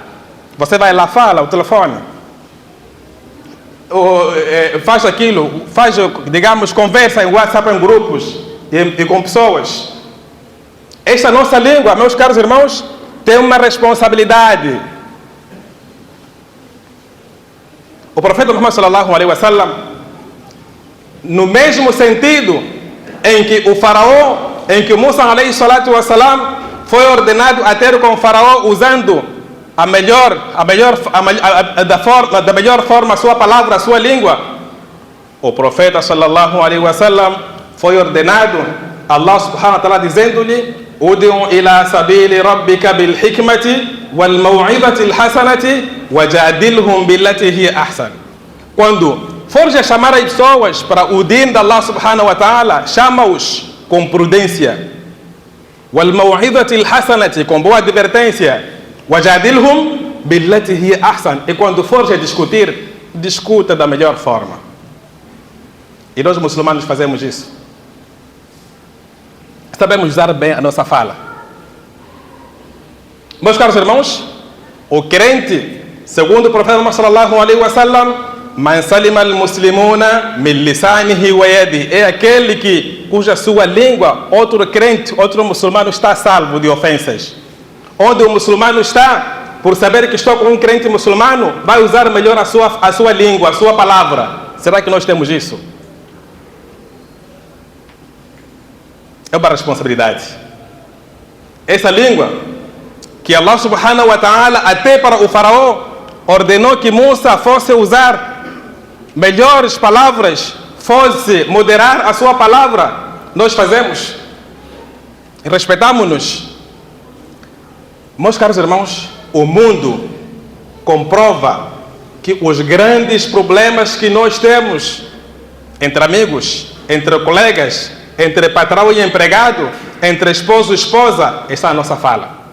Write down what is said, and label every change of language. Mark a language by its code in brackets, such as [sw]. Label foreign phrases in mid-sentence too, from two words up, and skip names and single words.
[pt] Você vai lá, fala, o telefone. Faz aquilo, faz, digamos, conversa em WhatsApp, em grupos e com pessoas. Esta nossa língua, meus caros irmãos, tem uma responsabilidade. O profeta Muhammad [ar] صلى الله عليه وسلم, [pt] no mesmo sentido em que o faraó, em que Musa [ar] عليه الصلاة والسلام [pt] foi ordenado a ter com o faraó usando da melhor forma a sua palavra, a sua língua, o profeta [ar] صلى الله عليه وسلم [pt] foi ordenado, [ar] الله سبحانه وتعالى [pt] dizendo-lhe: [ar] ادع إلى سبيل ربك بالحكمة والموعظة الحسنة وجادلهم بالتي هي أحسن. [pt] Quando fores a chamar as pessoas para o din de [ar] الله سبحانه وتعالى, [pt] chama-os com prudência. [ar] والموعظة الحسنة, [pt] com boa advertência. [ar] وجادلهم بالتي هي أحسن. [pt] E quando fores a discutir, discuta da melhor forma. E nós muçulmanos fazemos isso. Sabemos usar bem a nossa fala. Meus caros irmãos, o crente, segundo o profeta Muhammad [ar] صلى الله عليه وسلم, من سلم المسلمون من لسانه ويده, [pt] é aquele cuja sua língua, outro crente, outro muçulmano está salvo de ofensas. Onde o muçulmano está, por saber que estou com um crente muçulmano, vai usar melhor a sua língua, a sua palavra. Será que nós temos isso? É uma responsabilidade. Essa língua que [ar] الله سبحانه وتعالى, [pt] até para o faraó, ordenou que Musa fosse usar melhores palavras, fosse moderar a sua palavra, nós fazemos. Respeitamos-nos. Meus caros irmãos, o mundo comprova que os grandes problemas que nós temos entre amigos, entre colegas, entre patrão e empregado, entre esposo e esposa, está a nossa fala.